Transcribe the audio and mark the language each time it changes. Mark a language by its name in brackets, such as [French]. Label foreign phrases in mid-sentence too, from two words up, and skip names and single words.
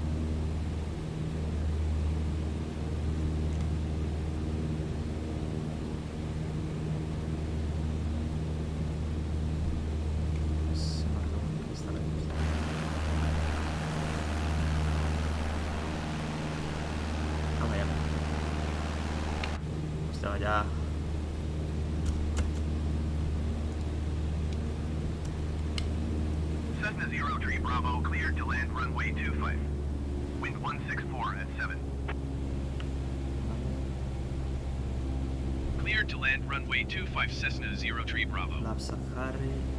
[Basque] Ez da ikusten. Baina. Ostia, ja. [English] Cessna 03 Bravo cleared to land runway 25. Wind 164 at 7. Cleared to land runway 25 Cessna 03 Bravo. [Basque] Lapsa jarri.